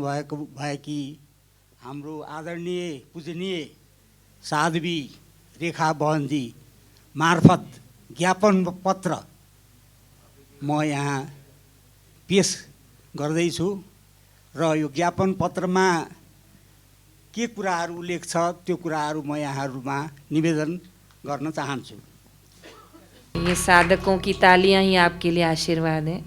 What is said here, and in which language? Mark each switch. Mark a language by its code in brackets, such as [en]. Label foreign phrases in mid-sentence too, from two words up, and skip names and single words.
[ne] भएकी हाम्रो आदरणीय पूजनीय साध्वी रेखा बहनजी मार्फत ज्ञापन पत्र म यहाँ पेश गर्दैछु र यो ज्ञापन पत्रमा के कुराहरू उल्लेख छ त्यो कुराहरू म यहाँहरूमा निवेदन गर्न चाहन्छु। [hi] ये साधकों की तालियां ही आपके लिए आशीर्वाद है।